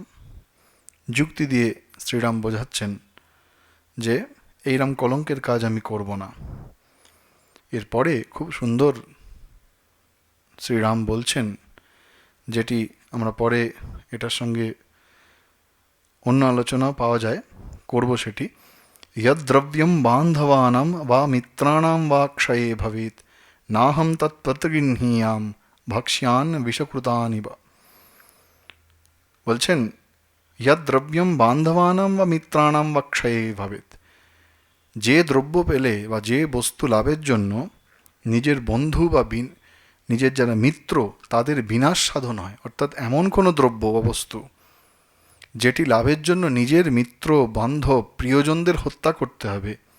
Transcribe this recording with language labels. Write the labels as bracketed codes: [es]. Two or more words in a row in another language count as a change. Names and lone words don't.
[bn] যুক্তি দিয়ে শ্রীরাম বোঝাচ্ছেন যে এইরম কলঙ্কের কাজ আমি করব না। এরপরে খুব সুন্দর শ্রীরাম বলছেন, যেটি আমরা পরে এটার সঙ্গে অন্য আলোচনা পাওয়া যায়, করব সেটি। [sa] यद्द्रव्यं बान्धवानां वा मित्राणां वा क्षये भवेत् नाहं तत्प्रतिगृह्णीयां भक्ष्यान् विषकृतानिव। বলছেন यद्द्रव्यं बान्धवानां वा मित्राणां वा क्षये भवेत्, [bn] যে দ্রব্য পেলে বা যে বস্তু লাভের জন্য নিজের বন্ধু বা নিজের যারা মিত্র তাদের বিনাশ সাধন হয়, অর্থাৎ এমন কোনো দ্রব্য বা বস্তু যেটি লাভের জন্য নিজের মিত্র বান্ধব প্রিয়জনদের হত্যা করতে হবে,